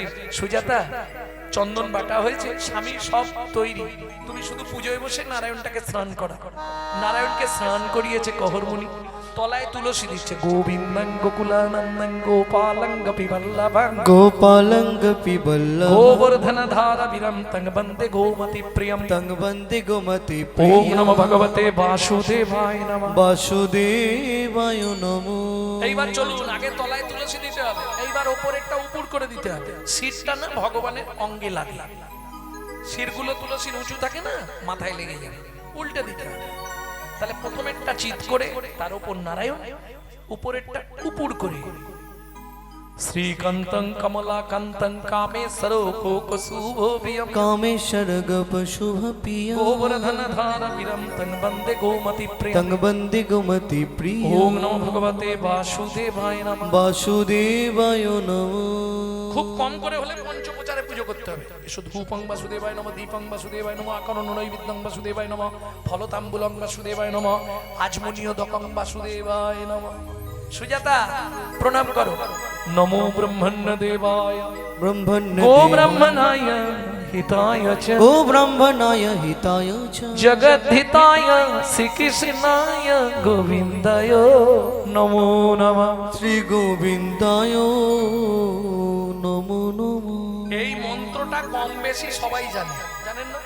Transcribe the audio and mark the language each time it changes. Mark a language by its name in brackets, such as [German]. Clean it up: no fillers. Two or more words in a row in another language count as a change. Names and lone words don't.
[Bangla] সুজাতা, চন্দন বাটা হয়েছে, স্বামী সব তৈরি, তুমি শুধু পুজোয় বসে নারায়ণটাকে স্নান করা। নারায়ণকে স্নান করিয়েছে কহরমুনি। তলায় তুলসী দিচ্ছে। [Sanskrit] গোবিন্দং গোকুলানন্দং গোপালং গোপীবল্লভং গোপালঙ্গ পিবল্লভ গোবর্ধন ধারা বিরম তং বন্দে গোমতি প্রিয়ম। তং বন্দে গোমতি ওম প্রিয় নমো ভগবতে বাসুদেবায় নমঃ। বাসুদেবায় নমো। [Bangla] এইবার চলুন, আগে তলায় তুলসী দিতে হবে, এইবার ওপরেরটা উপর করে দিতে হবে। শিরটা না ভগবানের অঙ্গে লাগে। শিরগুলো তুলসীর উঁচু থাকে না, মাথায় লেগে যাবে, উল্টে দিতে হবে। তাহলে প্রথমেরটা চিৎ করে, তার উপর নারায়ণ, উপরেরটা উপর করে। [Sanskrit] শ্রীকান্তং কমলাকান্তং কামেশ্বর কোকশুভোভিয়ম কামেশ্বর গপ শুভ প্রিয় গোবর্ধন ধারা বিরম তং বন্দে গোমতি প্রিয়ম। তং বন্দে গোমতি প্রিয় ওম নমো ভগবতে বাসুদেবায় নমঃ। বাসুদেবায় নমো। [Bangla] খুব কম করে হলে পঞ্চপ্রচারে পুজো করতে হবে। [Sanskrit] এসো ধূপং বাসুদেবায় নমঃ, দীপং বাসুদেবায় নমঃ, আকরণ নৈবেদ্যং বাসুদেবায় নমঃ, ফলতাম্বুলং বাসুদেবায় নমঃ, আজমনীয়দকং বাসুদেবায় নমঃ। [Bangla] সুজাতা, প্রণাম করো। [Sanskrit] নমো ব্রহ্মণ্য দেবায় ব্রহ্মণ্য গো ব্রহ্মণায় হিতায় চ গো ব্রহ্মণায় হিতায় চ জগদ্ধিতায় শ্রীকৃষ্ণায় গোবিন্দায় নমো নমঃ। শ্রী গোবিন্দায় নমো নমো। [Bangla] এই মন্ত্রটা কম বেশি সবাই জানে, জানেন না?